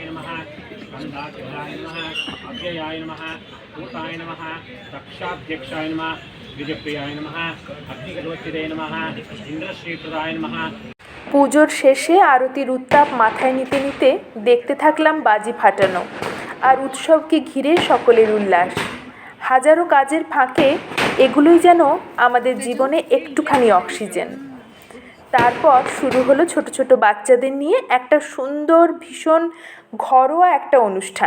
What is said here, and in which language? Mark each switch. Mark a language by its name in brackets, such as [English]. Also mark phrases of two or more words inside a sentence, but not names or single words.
[Sanskrit] नमः, गन्धाध्याय नमः, अव्ययाय नमः, भूताय नमः, रक्षाध्यक्षाय नमः, विजयप्रियाय नमः, अग्निगोचिते नमः, इंद्रश्रीप्रदाय नमः। [Bangla] পুজোর শেষে আরতির উত্তাপ মাথায় নিতে নিতে দেখতে থাকলাম বাজি ফাটানো আর উৎসবকে ঘিরে সকলের উল্লাস। হাজারো কাজের ফাঁকে এগুলোই যেন আমাদের জীবনে একটুখানি অক্সিজেন। তারপর শুরু হলো ছোট ছোট বাচ্চাদের নিয়ে একটা সুন্দর, ভীষণ ঘরোয়া একটা অনুষ্ঠান।